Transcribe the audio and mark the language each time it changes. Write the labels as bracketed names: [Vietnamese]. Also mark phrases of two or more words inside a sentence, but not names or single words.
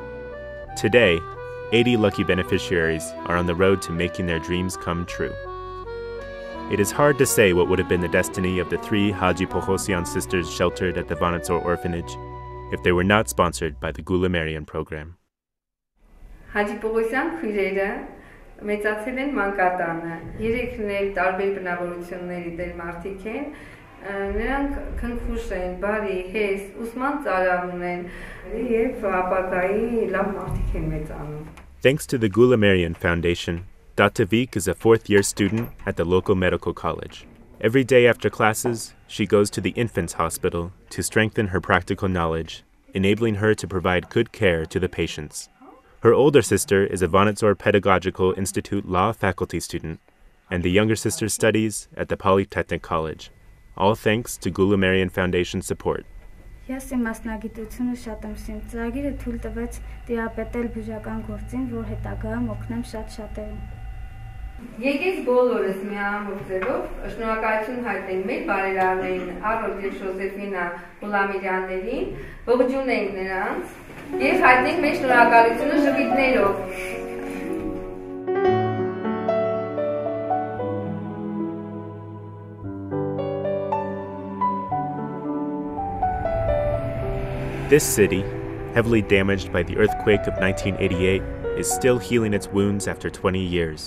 [English] Today, 80 lucky beneficiaries are on the road to making their dreams come true. It is hard to say what would have been the destiny of the 3 Haji Pohosian sisters sheltered at the Vanadzor orphanage if they were not sponsored by the Gulamerian program. [Armenian] Haji Pohosian քույրերը մեծացել են մանկատանը։ Երեքն էլ տարբեր բնավորությունների դեր մարդիկ են։ Նրանք քնքուշ են, բարի, հեզ, ուսման ծարավ ունեն եւ ապագայի լավ մարդիկ են մեծանում։ [English] Thanks to the Gulamerian Foundation, Datavik is a 4th-year student at the local medical college. Every day after classes, she goes to the infants hospital to strengthen her practical knowledge, enabling her to provide good care to the patients. Her older sister is a Vanadzor Pedagogical Institute law faculty student and the younger sister studies at the Polytechnic College, all thanks to Gulamerian Foundation support. [Armenian] Ես իմ մասնագիտությունը շատ եմ սիրում։ Ծրագիրը թույլ տվեց տիրապետել բյուջական գործին, որ հետագայում օգնեմ շատ-շատերին։ Եկեք բոլորս միամտելով շնորհակալություն հայտնենք մեր բարերարներին Արոդ եւ Ժոզեֆինա Գուլամիրյաններին, ողջունենք նրանց եւ հայտնենք մեր շնորհակալությունը ժպիտներով։ [English] This city, heavily damaged by the earthquake of 1988, is still healing its wounds after 20 years.